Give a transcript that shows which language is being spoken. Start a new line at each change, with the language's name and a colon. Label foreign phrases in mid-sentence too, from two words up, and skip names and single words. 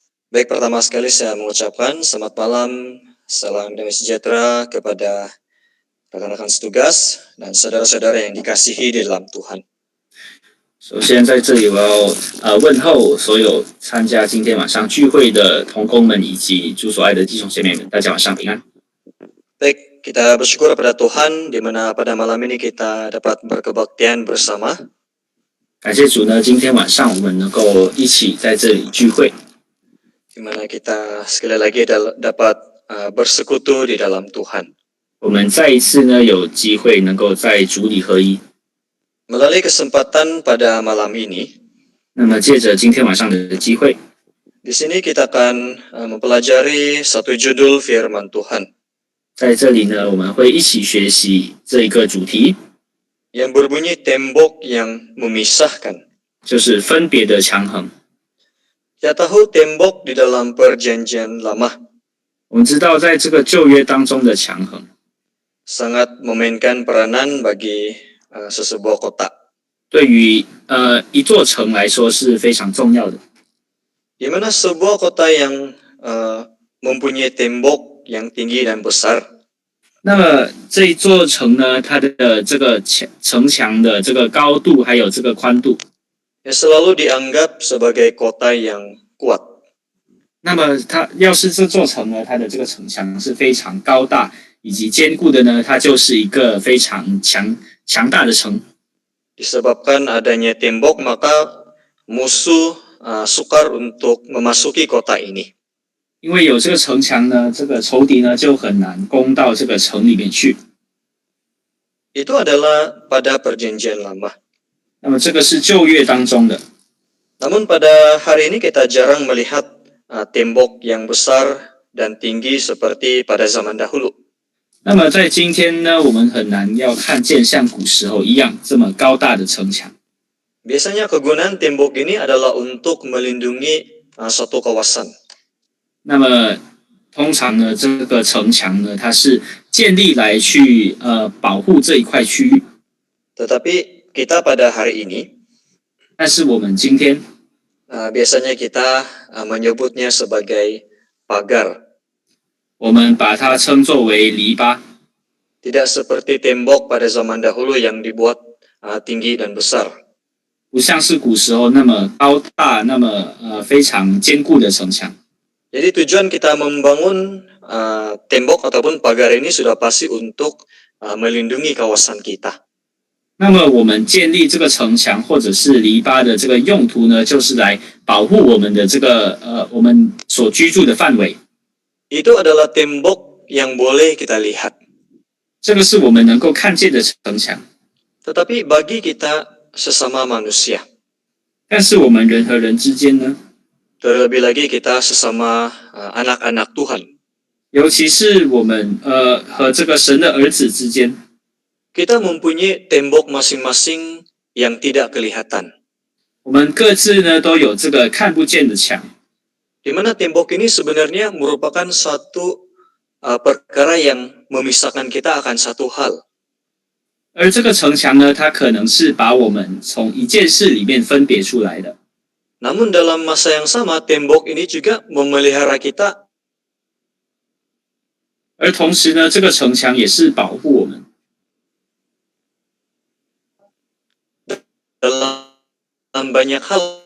Malay: Baik, pertama sekali saya mengucapkan selamat malam, salam damai sejahtera kepada rekan-rekan setugas dan saudara-saudara yang dikasihi di dalam Tuhan.
Chinese: 首先，在这里我要问候所有参加今天晚上聚会的同工们以及主所爱的弟兄姐妹们，大家晚上平安。
Malay: Baik, kita bersyukur pada Tuhan di mana pada malam ini kita dapat berkebaktian bersama.
Chinese: 感谢主呢，今天晚上我们能够一起在这里聚会，
Malay: di mana kita sekali lagi dapat bersekutu di dalam Tuhan.
Chinese: 我们再一次呢有机会能够在主里合一。
Malay: Melalui kesempatan pada malam ini,
Chinese: 那么借着今天晚上的机会，
Malay: di sini kita akan mempelajari satu judul firman Tuhan
Chinese: 在这里呢我们会一起学习这一个主题，
Malay: yang berbunyi tembok yang memisahkan.
Chinese: 就是分别的强横。
Malay: Kita tahu tembok di dalam perjanjian lama
Chinese: 我们知道，在这个旧约当中的强横，
Malay: sangat memainkan peranan bagi sesebuah kota.
Chinese: 对于一座城来说是非常重要的。
Malay: Di mana sebuah kota yang mempunyai tembok yang tinggi dan besar,
Chinese: 那么这一座城呢，它的这个城墙的这个高度还有这个宽度，
Malay: yang selalu dianggap sebagai kota yang kuat.
Chinese: 那么它要是这座城呢，它的这个城墙是非常高大以及坚固的呢，它就是一个非常强大的城。
Malay: Disebabkan adanya tembok, maka musuh sukar untuk memasuki kota ini.
Chinese: 因为有这个城墙呢，这个仇敌呢就很难攻到这个城里面去。
Malay: Itu adalah pada perjanjian lama.
Chinese: 那么这个是旧约当中的，
Malay: Namun pada hari ini kita jarang melihat tembok yang besar dan tinggi seperti pada zaman dahulu.
Chinese: 那么在今天呢，我们很难要看见像古时候一样这么高大的城墙。
Malay: Biasanya kegunaan tembok ini adalah untuk melindungi satu kawasan.
Chinese: 那么通常呢，这个城墙呢，它是建立来去保护这一块区域。
Malay: Tetapi kita pada hari ini,
Chinese: 但是我们今天
Malay: biasanya kita menyebutnya sebagai pagar.
Chinese: 我们把它称作为篱笆，
Malay: Tidak seperti tembok pada zaman dahulu yang dibuat tinggi dan besar.
Chinese: 不像是古时候那么高大、那么非常坚固的城墙。
Malay: Jadi tujuan kita membangun tembok ataupun pagar ini sudah pasti untuk melindungi kawasan kita.
Chinese: 那么我们建立这个城墙或者是篱笆的这个用途呢，就是来保护我们的这个我们所居住的范围。
Malay: Itu adalah tembok yang boleh kita lihat.
Chinese: 这个是我们能够看见的城墙。
Malay: Tetapi bagi kita sesama manusia,
Chinese: 但是我们人和人之间呢，
Malay: terlebih lagi kita sesama anak-anak Tuhan,
Chinese: 尤其是我们和这个神的儿子之间，
Malay: kita mempunyai tembok masing-masing yang tidak kelihatan.
Chinese: 我们各自呢都有这个看不见的墙。
Malay: Di mana tembok ini sebenarnya merupakan satu perkara yang memisahkan kita akan satu hal.
Chinese: 而这个城墙呢，它可能是把我们从一件事里面分别出来的。
Malay: Namun dalam masa yang sama, tembok ini juga memelihara kita
Chinese: 而同时呢，这个城墙也是保护我们。
Malay: dalam banyak hal.